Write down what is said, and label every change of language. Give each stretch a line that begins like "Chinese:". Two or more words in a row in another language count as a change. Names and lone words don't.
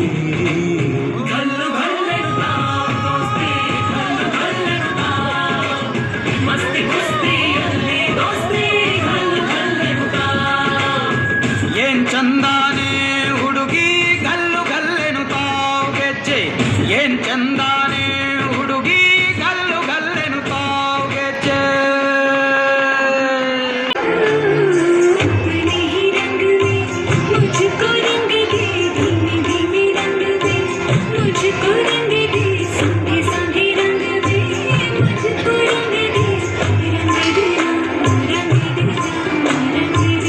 Kannada: ಗಲ್ಲು ಗಲ್ಲೆನುತ್ತಾವ್ ದೋಸ್ತಿ ಗಲ್ಲು ಗಲ್ಲೆನುತ್ತಾವ್ ಮಸ್ತಿ ಕುಸ್ತಿಯಲ್ಲಿ ದೋಸ್ತಿ ಗಲ್ಲು ಗಲ್ಲೆನುತ್ತಾವ್ ಏನ್ ಚಂದಾನೆ ಹುಡುಗಿ ಗಲ್ಲು ಗಲ್ಲೆನುತ್ತಾವ್ ಗೆಜ್ಜೆ ಏನ್ ಚಂದಾನೆ ಹುಡುಗಿ ಗಲ್ಲು ಗಲ್ಲೆನುತ್ತಾವ್ ಗೆಜ್ಜೆ
Hindi: मुझको रंग दे धीमे धीमे रंग दे मुझको रंग दे संगे संगे रंग दे मुझको रंग दे रंग देना रंग देना रंग